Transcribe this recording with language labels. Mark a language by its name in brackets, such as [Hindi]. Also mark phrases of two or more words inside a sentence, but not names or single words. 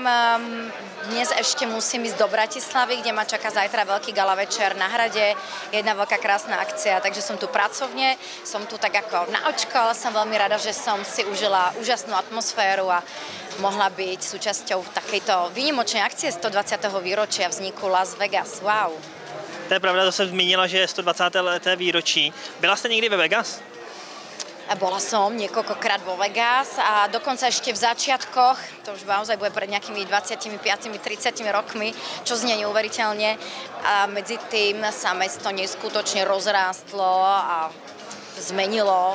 [Slovak] Dnes ešte musím ísť do Bratislavy, kde ma čaká zajtra veľký gala večer na hrade. Jedna veľká krásna akcia, takže som tu pracovne, som tu tak ako na očko, ale som veľmi rada, že som si užila úžasnú atmosféru a mohla byť súčasťou takejto výnimočnej akcie 120. výročia vzniku Las Vegas. Wow. [Czech] To je pravda, to jsem zmínila, že je 120. leté výročí. Byla jste někdy ve Vegas? [Slovak] Bola som niekoľkokrát vo Vegas a dokonca ešte v začiatkoch, to už naozaj bude pred nejakými 25-30 rokmi, čo znie neuveriteľne. A medzi tým sa mesto neskutočne rozrástlo a zmenilo.